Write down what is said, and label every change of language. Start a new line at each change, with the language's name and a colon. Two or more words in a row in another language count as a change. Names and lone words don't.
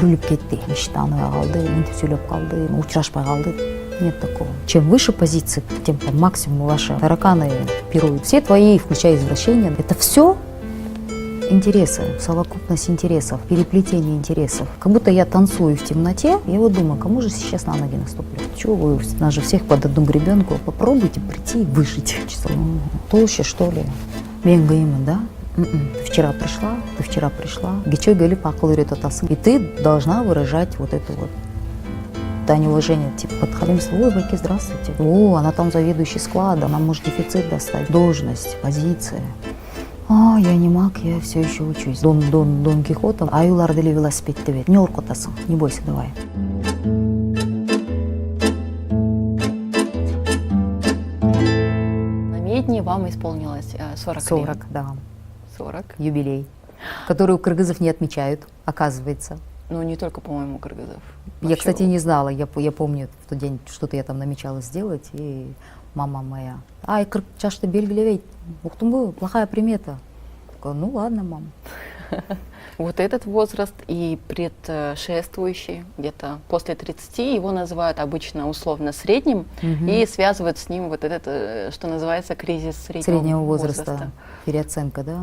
Kyrgyz: кетти, мечтанбай калды, мынтип сүйлөп калды, учурашпай калды.
Russian: Нет такого. Чем выше позиция, тем по максимуму ваши тараканы пируют. Все твои, включая извращения, это все интересы, совокупность интересов, переплетение интересов. Как будто я танцую в темноте, я вот думаю, кому же сейчас на ноги наступлю? Чего вы, нас же всех под одну гребенку, попробуйте прийти и выжить. Толще, что ли?
Kyrgyz: Мен кыйынмын,
Russian: да? Ты вчера пришла.
Kyrgyz: Гечой галип акыл үйрөтүп атасың.
Russian: И ты должна выражать вот это вот. Да, неуважение, типа, подходим, ой, Байке, здравствуйте. О, она там заведующий склада, она может дефицит достать. Должность, позиция. А, я не маг, я все еще учусь.
Kyrgyz: Дон Кихотом, аюларды эле велосипед тебет.
Russian: Не оркотасың, не бойся, давай. На Медне вам исполнилось 40 лет. 40, да. 40. Юбилей, который у кыргызов не отмечают, оказывается. Ну, не только, по-моему, у кыргызов. Я, кстати, не знала, я помню в тот день, что-то я там намечала сделать, и мама моя,
Kyrgyz: ай, кырк жашты белгилебейт, уктуңбу,
Russian: плохая примета. Такая, ну ладно, мам. Вот этот возраст и предшествующий, где-то после 30, его называют обычно условно средним, и связывают с ним вот этот, что называется, кризис среднего возраста. Переоценка, да?